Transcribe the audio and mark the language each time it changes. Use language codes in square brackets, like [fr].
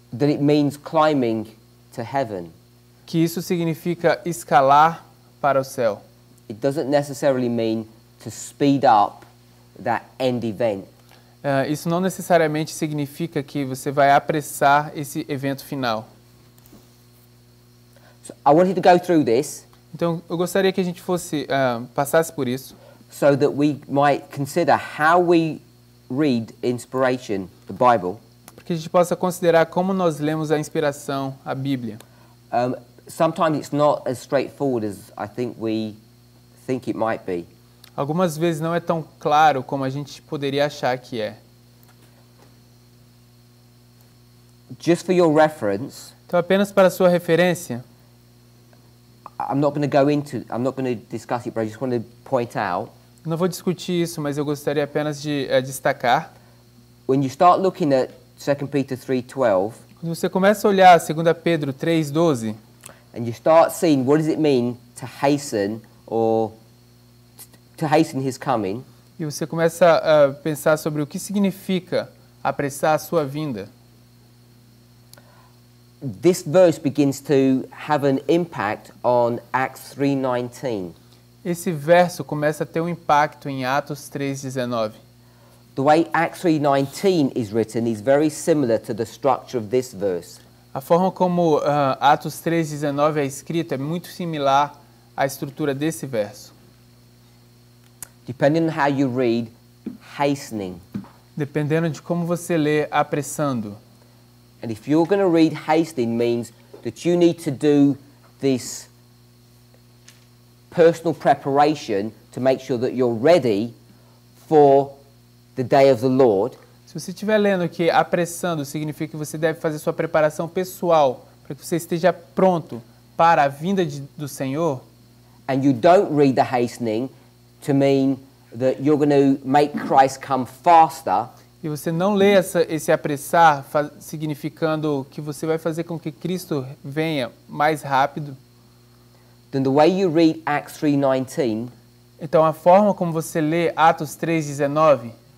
[en] That it means climbing to heaven. [pt] Que isso significa escalar para o céu. [en] It doesn't necessarily mean to speed up that end event. [pt] Isso não necessariamente significa que você vai apressar esse evento final. [en] So I wanted to go through this [pt] Então, eu gostaria que a gente passasse por isso, [en] so that we might consider how we read inspiration, the Bible. [pt] para que a gente possa considerar como nós lemos a inspiração, a Bíblia. [en] Sometimes it's not as straightforward as I think we think it might be. [pt] Algumas vezes não é tão claro como a gente poderia achar que é. [en] Just for your reference, [pt] Então, apenas para sua referência, [en] I'm not going to discuss it, but I just want to point out, [pt] não vou discutir isso, mas eu gostaria apenas de destacar. [en] when you start looking at 2 Peter 3:12, [pt] Quando você começa a olhar 2 Pedro 3,12, [en] and you start seeing what does it mean to hasten or to hasten his coming, [pt] e você começa a pensar sobre o que significa apressar a sua vinda, [en] this verse begins to have an impact on Acts 3:19. [pt] esse verso começa a ter um impacto em Atos 3,19. [en] The way Acts 3:19 is written is very similar to the structure of this verse. [pt] A forma como Atos 3,19 é escrito é muito similar à estrutura desse verso. [en] Depending on how you read, hastening. [pt] Dependendo de como você lê, apressando. [en] And if you're going to read hastening means that you need to do this personal preparation to make sure that you're ready for the day of the Lord. [pt] Se você estiver lendo que apressando significa que você deve fazer sua preparação pessoal para que você esteja pronto para a vinda do Senhor, [en] And you don't read the hastening to mean that you're going to make Christ come faster, [pt] e você não lê esse apressar significando que você vai fazer com que Cristo venha mais rápido, [en] then the way you read Acts 3:19 [pt] então a forma como você lê Atos 3,19